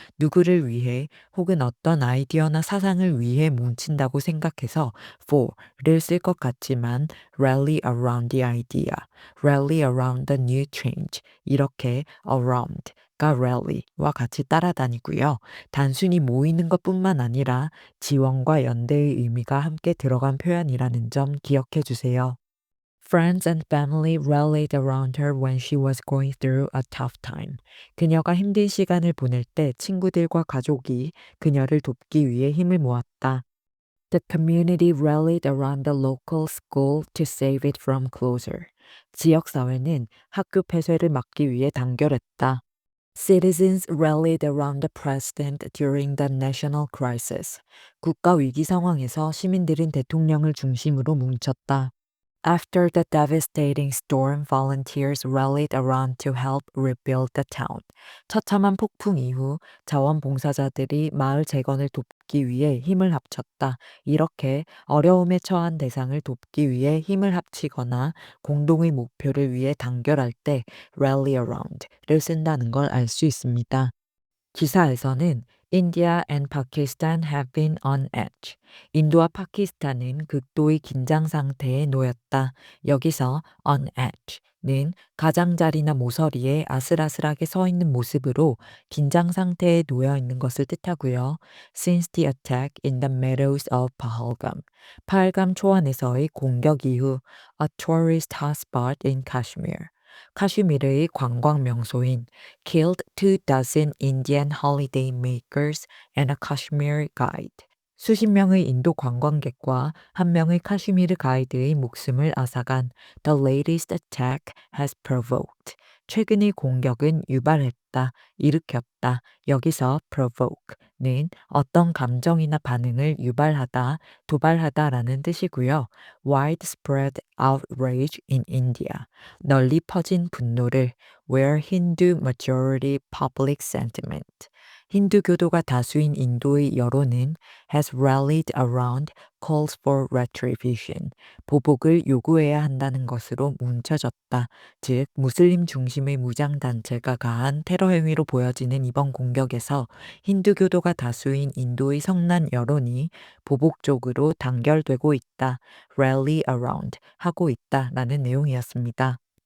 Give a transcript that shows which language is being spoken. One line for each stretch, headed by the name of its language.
Korean: 누구를 위해 혹은 어떤 아이디어나 사상을 위해 뭉친다고 생각해서 for를 쓸 것 같지만
English: rally around the idea, rally around the new change
Korean: 이렇게 around가 rally와 같이 따라다니고요. 단순히 모이는 것뿐만 아니라 지원과 연대의 의미가 함께 들어간 표현이라는 점 기억해 주세요.
English: Friends and family rallied around her when she was going through a tough time.
Korean: 그녀가 힘든 시간을 보낼 때 친구들과 가족이 그녀를 돕기 위해 힘을 모았다.
English: The community rallied around the local school to save it from closure.
Korean: 지역사회는 학교 폐쇄를 막기 위해 단결했다.
English: Citizens rallied around the president during the national crisis.
Korean: 국가 위기 상황에서 시민들은 대통령을 중심으로 뭉쳤다.
English: After the devastating storm, volunteers rallied around to help rebuild the town.
Korean: 처참한 폭풍 이후 자원봉사자들이 마을 재건을 돕기 위해 힘을 합쳤다. 이렇게 어려움에 처한 대상을 돕기 위해 힘을 합치거나 공동의 목표를 위해 단결할 때 rally around를 쓴다는 걸 알 수 있습니다. 기사에서는
English: India and Pakistan have been on edge.
Korean: 인도와 파키스탄은 극도의 긴장 상태에 놓였다. 여기서 on edge는 가장자리나 모서리에 아슬아슬하게 서 있는 모습으로 긴장 상태에 놓여 있는 것을 뜻하고요.
English: Since the attack in the meadows of Pahalgam.
Korean: 파할감 초원에서의 공격 이후
English: a tourist hotspot in Kashmir.
Korean: 카슈미르의 관광 명소인
English: killed 24 Indian holiday makers and a Kashmir guide.
Korean: 수십 명의 인도 관광객과 한 명의 카슈미르 가이드의 목숨을 앗아간
English: The latest attack has provoked.
Korean: 최근의 공격은 유발했다, 일으켰다. 여기서 provoke는 어떤 감정이나 반응을 유발하다, 도발하다라는 뜻이고요.
English: Widespread outrage in India.
Korean: 널리 퍼진 분노를
English: where Hindu majority public sentiment.
Korean: 힌두교도가 다수인 인도의 여론은
English: has rallied around calls for retribution.
Korean: 보복을 요구해야 한다는 것으로 뭉쳐졌다. 즉, 무슬림 중심의 무장단체가 가한 테러 행위로 보여지는 이번 공격에서 힌두교도가 다수인 인도의 성난 여론이 보복 쪽으로 단결되고 있다. rally around 하고 있다라는 내용이었습니다.